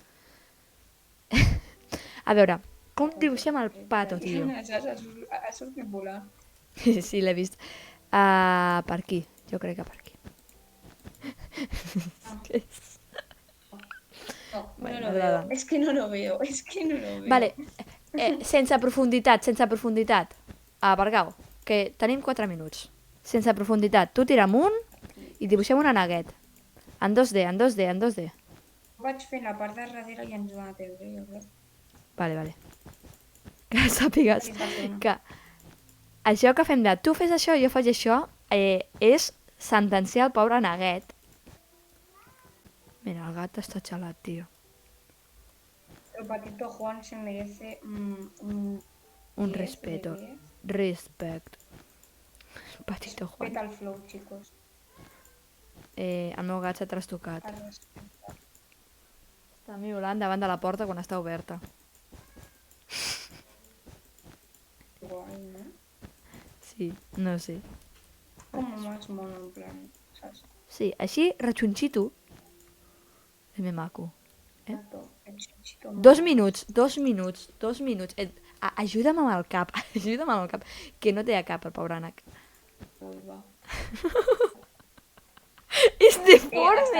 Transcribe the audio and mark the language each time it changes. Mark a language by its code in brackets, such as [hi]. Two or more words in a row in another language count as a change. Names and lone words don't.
[ca] A veure, com dibuixem el pato, tio? Ha sortit volant. Sí, l'he vist. Per aquí. Jo crec que per aquí. [es] No, Vale, no lo [ca] m'agrada. [es] veo. Es que no lo veo. Es que no lo veo. [ca] Vale, sense profunditat. Aparcau, que tenim 4 minuts. Sense profunditat. Tu tira amunt i dibuixem una neguet. En 2D, en 2D, en 2D. Vaig fent la part de darrere i ens ho ha de treure, jo crec. Vale. Que sàpigues Aquí passa una. que això que fem de tu fes això, jo faig això, és sentenciar el pobre neguet. Mira, el gat està xalat, tio. [es] El Patito Juan se merece Un 10 respeto. de 10. [en] Respect. Patito Juan. [es] Respeta el flow, chicos. [ca] El meu gat s'ha trastocat. El respecte. Està miolant davant de la porta quan està oberta. [es] Guay, ¿no? Sí, no sé. Como más mono, en plan, ¿sabes? [ca] Sí, així, rechonxito. És més maco. [es] Tato, el chichito [ca] 2 minuts. Ajuda'm amb el cap, que no té a cap el pobre ànec. va. És deforme!